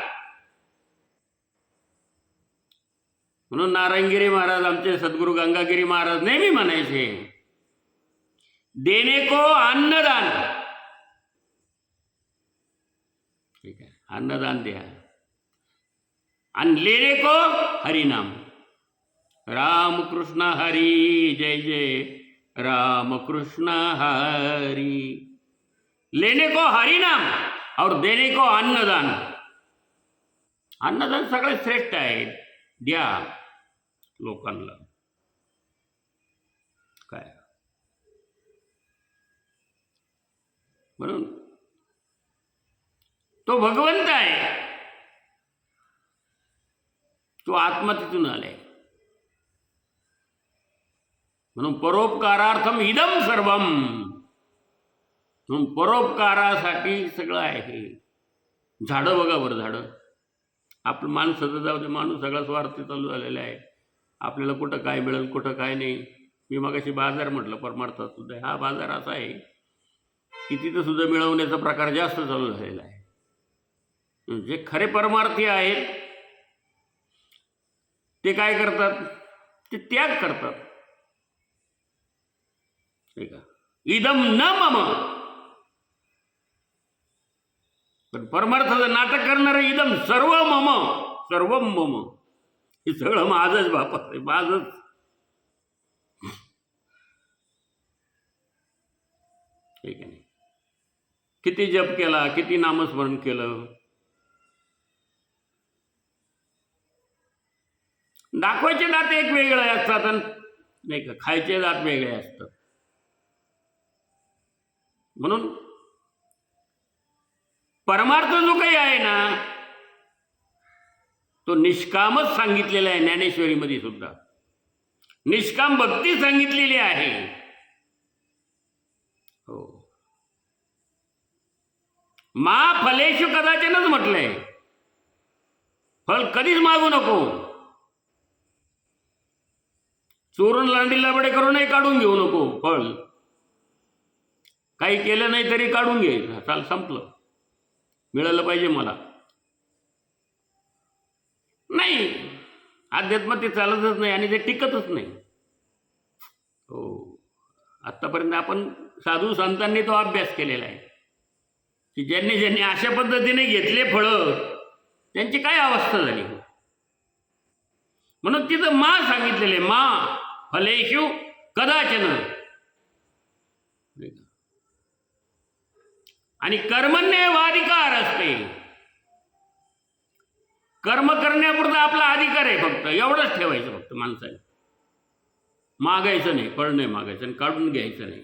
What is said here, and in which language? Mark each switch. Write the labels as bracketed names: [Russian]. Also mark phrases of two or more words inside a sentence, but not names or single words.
[Marathi] म्हणून नारायणगिरी महाराज, आमचे सद्गुरू गंगागिरी महाराज नेहमी म्हणायचे, [Hindi] देणे को अन्नदान. [Marathi] ठीक आहे, अन्नदान द्या. [Hindi] आणि लेणे को हरिनाम. [Marathi] राम कृष्ण हरी, जय जय राम कृष्ण हरी. [Hindi] लेने को हरिनाम और देने को अन्नदान. [Marathi] अन्नदान सगळ्यात श्रेष्ठ आहे, द्या लोकांना. काय म्हणून तो भगवंत आहे, तो आत्मा तिथून आलाय. [Sanskrit] म्हणून परोपकारार्थम इदम सर्वम. [Marathi] म्हणून परोपकारासाठी सगळं आहे. झाडं बघा बरं, झाडं. आपलं माणसाचं जाऊ दे, माणूस सगळा स्वार्थी चालू झालेला आहे. आपल्याला कुठं काय मिळेल, कुठं काय नाही. मी मगाशी बाजार म्हटलं, परमार्थात सुद्धा हा बाजार असा आहे की तिथं सुद्धा मिळवण्याचा प्रकार जास्त चालू झालेला आहे. जे खरे परमार्थी आहेत ते काय करतात, ते त्याग करतात. ठीक आहे, [Sanskrit] इदम न मम. [Marathi] पण परमार्थाचं नाटक करणारं [Sanskrit] इदम सर्व मम, सर्व मम, [Marathi] हे सगळं माझंच बापा, माझंच. ठीक आहे, किती जप केला, किती नामस्मरण केलं, दाखवायचे दात एक वेगळे असतात, नाही का, खायचे दात वेगळे असतात. म्हणून परमार्थ जो काही आहे ना, तो निष्कामच सांगितलेला आहे. ज्ञानेश्वरीमध्ये सुद्धा निष्काम भक्ती सांगितलेली आहे. हो, [Sanskrit] मा फलेषु कदाचिनच [Marathi] म्हटलंय, फळ कधीच मागू नको. चोरून लांडी लाबडे करूनही काढून घेऊ नको फळ. काही केलं नाही तरी काढून घे, चाल, संपलं, मिळालं पाहिजे मला. नाही, अध्यात्म ते चालतच नाही आणि ते टिकतच नाही. हो, आतापर्यंत आपण साधू संतांनी तो अभ्यास केलेला आहे. की ज्यांनी ज्यांनी अशा पद्धतीने घेतले फळं त्यांची काय अवस्था झाली. म्हणून तिथं मा सांगितलेले [Sanskrit] मा फलेषु कदाचन. [Marathi] आणि कर्मण्येवाधिकार असते. कर्म करण्यापुरता आपला अधिकार आहे, फक्त एवढंच ठेवायचं फक्त माणसाने. मागायचं नाही, फळ नाही मागायचं आणि काढून घ्यायचं नाही.